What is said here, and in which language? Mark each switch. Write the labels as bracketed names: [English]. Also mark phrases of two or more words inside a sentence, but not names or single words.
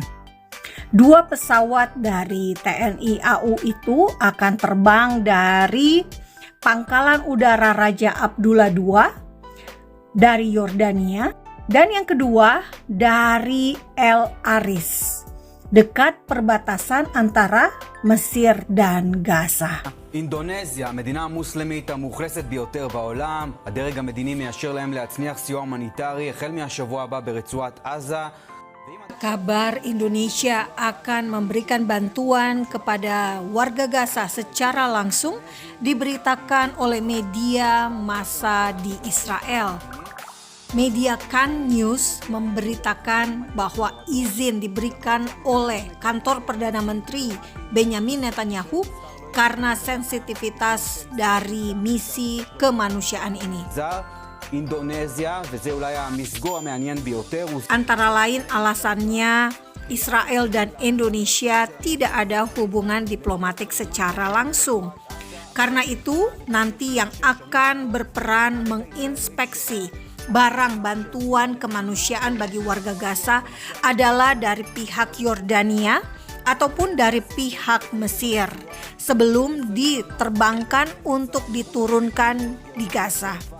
[Indonesian] 2 pesawat dari TNI AU itu akan terbang dari Pangkalan Udara Raja Abdullah II dari Yordania, dan yang kedua dari El Aris, dekat perbatasan antara Mesir dan Gaza. [Hebrew] אינדונזיה, המדינה המוסלמית המאוכלסת ביותר בעולם, הדרג המדיני מאשר להם להצניח סיוע הומניטרי החל מהשבוע הבא ברצועת עזה. [Indonesian] Kabar Indonesia akan memberikan bantuan kepada warga Gaza secara langsung diberitakan oleh media massa di Israel. Media Kan News memberitakan bahwa izin diberikan oleh kantor Perdana Menteri Benyamin Netanyahu karena sensitivitas dari misi kemanusiaan ini. [Hebrew] אינדונזיה, וזה אולי המסגור המעניין ביותר. [Indonesian] Antara lain alasannya Israel dan Indonesia tidak ada hubungan diplomatik secara langsung. Karena itu nanti yang akan berperan menginspeksi barang bantuan kemanusiaan bagi warga Gaza adalah dari pihak Yordania ataupun dari pihak Mesir sebelum diterbangkan untuk diturunkan di Gaza.